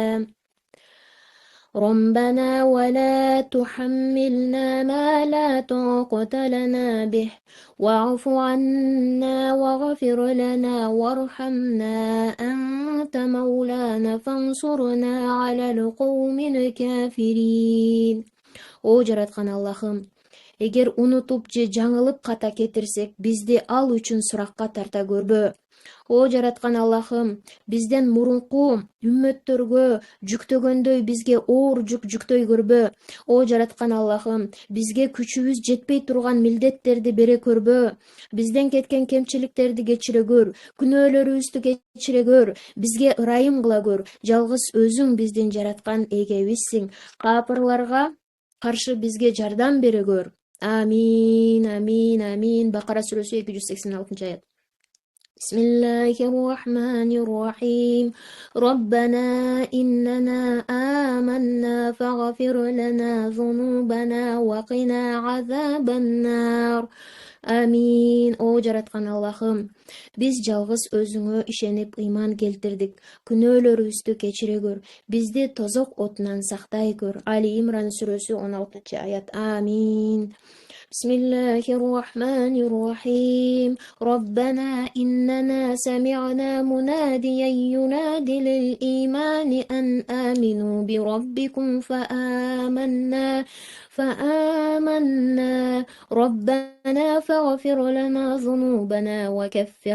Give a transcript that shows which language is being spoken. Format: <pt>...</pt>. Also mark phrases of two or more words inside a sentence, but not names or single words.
<ar>ربنا ولا تحملنا ما لا طاقة لنا به واعف عنا واغفر لنا وارحمنا أنت مولانا فانصرنا على القوم الكافرين.</ar> <ky>О жараткан Аллахым, эгер унутуп же жаңылып ката кетирсек, бизди ал үчүн суракка тарта көрбө. О жараткан Аллахым, бизден мурунку үммөттөргө жүктөгөндөй бизге оор жүк жүктөй көрбө. О жараткан Аллахым, бизге күчүбүз жетпей турган милдеттерди бере көрбө. Бизден кеткен кемчиликтерди кечире көр, күнөөлөрүбүздү кечире көр, бизге ырайым кыла көр. Жалгыз өзүң биздин жараткан эгебизсиң. Капырларга каршы бизге жардам бере көр. Амин, амин, амин. Бакара сүрөсү 286-аят.</ky> <ar>بسم الله الرحمن الرحيم ربنا إننا آمنا فاغفر لنا ذنوبنا وقنا عذاب النار Амин.</ar> <ky>О жараткан Аллахым, биз жалгыз өзүңө ишенип ыйман келтирдик. Күнөөлөрүбүздү кечире көр. Бизди тозок отунан сактай көр. Али Имран сүрөсү 16-аят. Амин.</ky> <ar>بسم الله الرحمن الرحيم ربنا إننا سمعنا مناديا ينادي للإيمان أن آمنوا بربكم فآمنا ربنا فاغفر لنا ذنوبنا وكفر</ar>